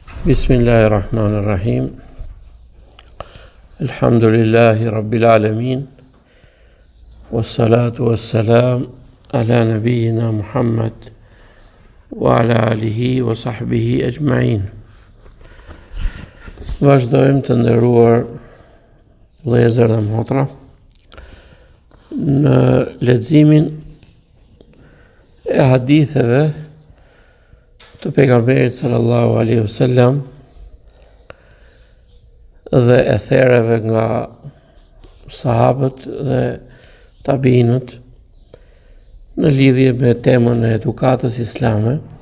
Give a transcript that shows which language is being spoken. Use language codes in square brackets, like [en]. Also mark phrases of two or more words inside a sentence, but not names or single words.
[ar] بسم الله الرحمن الرحيم. الحمد لله رب العالمين. والصلاة والسلام على نبينا محمد وعلى آله وصحبه أجمعين. [sq] Vazhdojmë të nderuar vëllezër dhe motra në leximin e haditheve të pejgamberit [ar] صلى الله عليه وسلم [sq] dhe ethereve nga sahabët dhe tabiinët në lidhje me temën e edukatës islame,